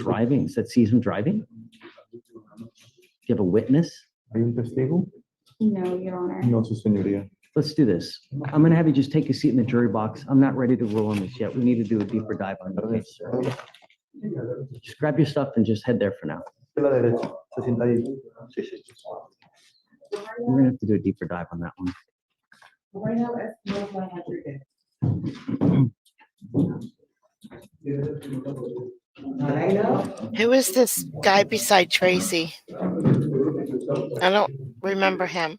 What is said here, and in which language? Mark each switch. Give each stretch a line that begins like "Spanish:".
English: driving, that sees him driving? Do you have a witness?
Spanish: ¿Hay un testigo?
English: No, Your Honor.
Spanish: No, su señoría.
English: Let's do this. I'm gonna have you just take a seat in the jury box. I'm not ready to rule on this yet. We need to do a deeper dive on the case, sir. Just grab your stuff and just head there for now.
Spanish: A la derecha, se sienta ahí. Sí, sí.
English: We're gonna have to do a deeper dive on that one. Who is this guy beside Tracy? I don't remember him.